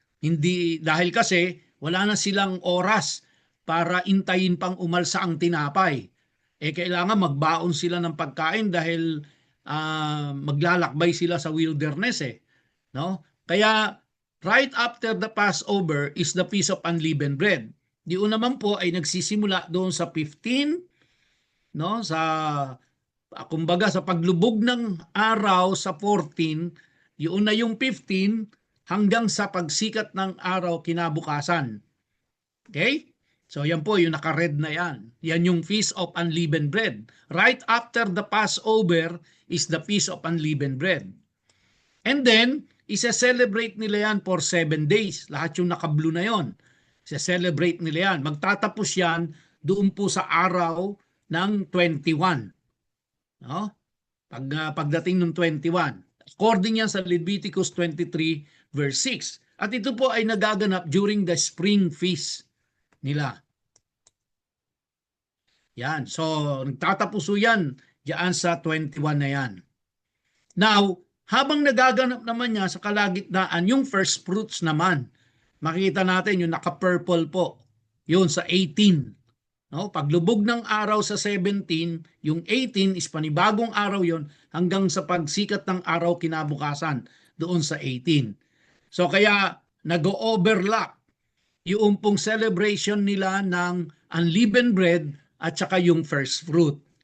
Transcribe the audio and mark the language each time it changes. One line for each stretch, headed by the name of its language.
Filipino: Hindi, dahil kasi wala na silang oras para intayin pang umalsa ang tinapay. Kailangan magbaon sila ng pagkain dahil maglalakbay sila sa wilderness no?
English: Kaya right after the Passover is the Feast of Unleavened Bread.
Filipino: Diyon naman po ay nagsisimula doon sa 15, no? Sa kumbaga sa paglubog ng araw sa 14, yun na yung 15 hanggang sa pagsikat ng araw kinabukasan. Okay? So yan po yung naka-red na yan.
English: Yan yung Feast of Unleavened Bread. Right after the Passover is the Feast of Unleavened Bread. And then,
Filipino: isa-celebrate nila yan
English: for 7 days.
Filipino: Lahat yung naka-blue na yon. Isa-celebrate nila yan. Magtatapos yan doon po sa araw ng 21. No? Pagdating ng 21. According yan sa Leviticus 23 verse 6. At ito po ay nagaganap during the spring feast nila. Yan. So, nagtatapos yan diyan sa 21 na yan. Now, habang nagaganap naman niya sa kalagitnaan, yung first fruits naman, makita natin yung naka-purple po. Yun sa 18. No? Paglubog ng araw sa 17, yung 18 is panibagong araw yon hanggang sa pagsikat ng araw kinabukasan doon sa 18. So kaya nag-overlap yung pong celebration nila ng unleavened bread at saka yung first fruit.